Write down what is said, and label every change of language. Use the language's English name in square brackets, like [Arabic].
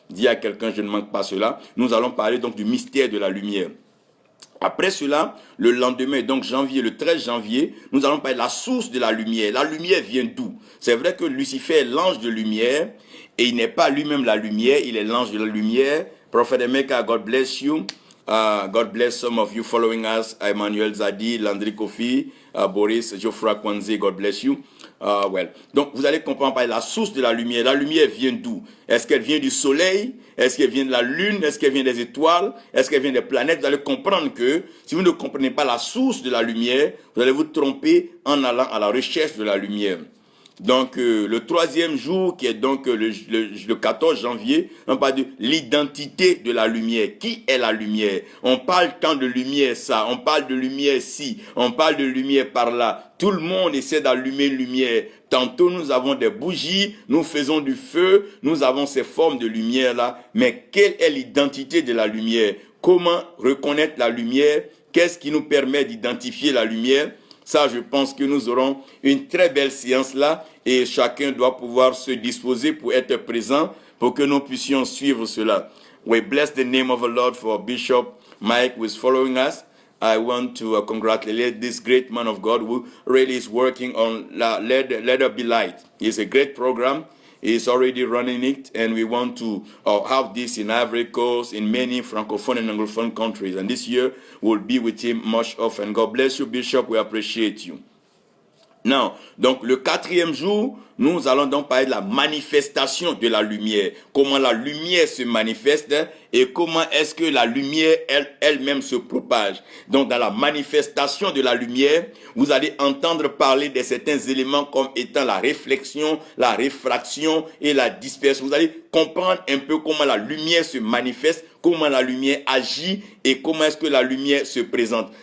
[French] Dis à quelqu'un, je ne manque pas cela. Nous allons parler donc du mystère de la lumière. Après cela, le lendemain, donc janvier, le 13 janvier, nous allons parler de la source de la lumière. La lumière vient d'où? C'est vrai que Lucifer est l'ange de lumière et il n'est pas lui-même la lumière, il est l'ange de la lumière. [English] Prophet Emeka, God bless you. God bless some of you following us. Emmanuel Zadi, Landry Kofi, Boris, Geoffroy Kwanze, God bless you. [French] Donc, vous allez comprendre par la source de la lumière. La lumière vient d'où? Est-ce qu'elle vient du soleil? Est-ce qu'elle vient de la lune? Est-ce qu'elle vient des étoiles? Est-ce qu'elle vient des planètes? Vous allez comprendre que si vous ne comprenez pas la source de la lumière, vous allez vous tromper en allant à la recherche de la lumière. Donc, le troisième jour, qui est donc le 14 janvier, on parle de l'identité de la lumière. Qui est la lumière? On parle tant de lumière ça, on parle de lumière ci, on parle de lumière par là. Tout le monde essaie d'allumer une lumière. Tantôt, nous avons des bougies, nous faisons du feu, nous avons ces formes de lumière-là. Mais quelle est l'identité de la lumière? Comment reconnaître la lumière? Qu'est-ce qui nous permet d'identifier la lumière? Ça, je pense que nous aurons une très belle séance là et chacun doit pouvoir se disposer pour être présent pour que nous puissions suivre cela. [English] We bless the name of the Lord for Bishop Mike who is following us. I want to congratulate this great man of God who really is working on Let There Be Light. It's a great program. He's already running it, and we want to have this in Ivory Coast, in many Francophone and Anglophone countries. And this year, we'll be with him much often. God bless you, Bishop. We appreciate you. [French] Non, donc le quatrième jour, nous allons donc parler de la manifestation de la lumière. Comment la lumière se manifeste et comment est-ce que la lumière elle-même se propage. Donc dans la manifestation de la lumière, vous allez entendre parler de certains éléments comme étant la réflexion, la réfraction et la dispersion. Vous allez comprendre un peu comment la lumière se manifeste, comment la lumière agit et comment est-ce que la lumière se présente.